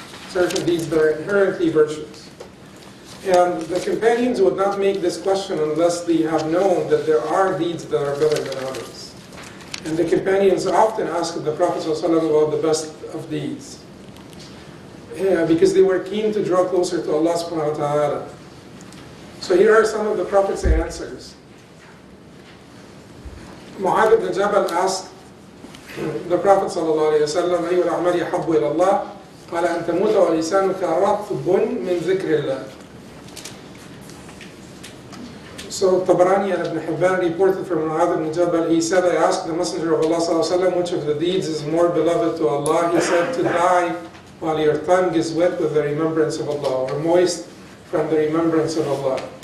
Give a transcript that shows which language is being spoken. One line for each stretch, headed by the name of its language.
English: Certain deeds that are inherently virtuous. And the companions would not make this question unless they have known that there are deeds that are better than others. And the companions often asked the Prophet ﷺ about the best of deeds. Because they were keen to draw closer to Allah subhanahu wa ta'ala. So here are some of the Prophet's answers. Mu'adh ibn Jabal asked the Prophet sallallahu alayhi wa sallam,
Arabic: أَيُّ الْأَعْمَالِ يَحَبُّ إِلَى اللَّهِ قَالَ أَن تَمُوتَ وَلِسَانُكَ رَطْبٌ مِنْ ذِكْرِ اللَّهِ.
English: So Tabarani and Ibn Hibban reported from Mu'adh ibn Jabal, he said, I asked the Messenger of Allah sallallahu alayhi wa sallam, which of the deeds is more beloved to Allah? He said, to die while your tongue is wet with the remembrance of Allah, or moist from the remembrance of Allah.